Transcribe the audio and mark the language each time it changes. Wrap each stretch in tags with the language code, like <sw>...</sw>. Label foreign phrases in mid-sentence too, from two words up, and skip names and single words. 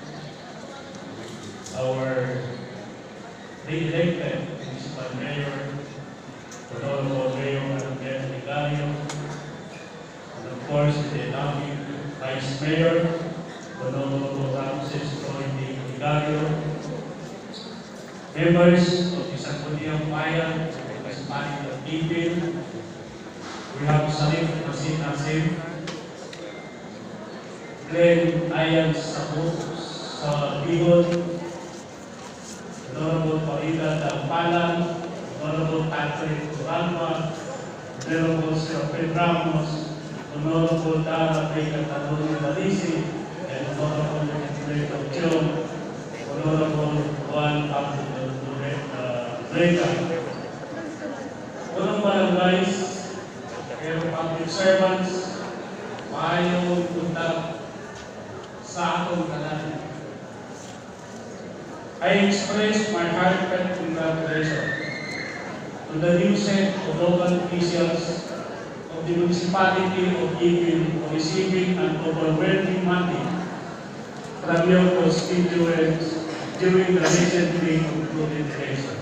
<en>Our re-elected municipal mayor, Honorable Mayor Anthony Vigario, and of course the incoming vice mayor, Honorable Ramsestor Dionario, members of the Sangguniang Bayan, Municipality of Ipil, we have Salif Nassim, Glenn Ayan sa Bicol, Honorable Farida Dampalan, Honorable Patrick Turalma, Honorable Sir Fred Ramos, Honorable Dara Vega Tanoni Malisi, and Honorable Administrator John, Honorable Juan Pablo Vega.</en> <ceb>Unang barangays, pero</ceb> <en>public servants,</en> <ceb>maayong punta sa atong tanan.</ceb> <en>I express my heartfelt congratulations to the new set of local officials of the municipality of Ipil for receiving an overwhelming mandate from your constituents during the recently concluded elections.</en>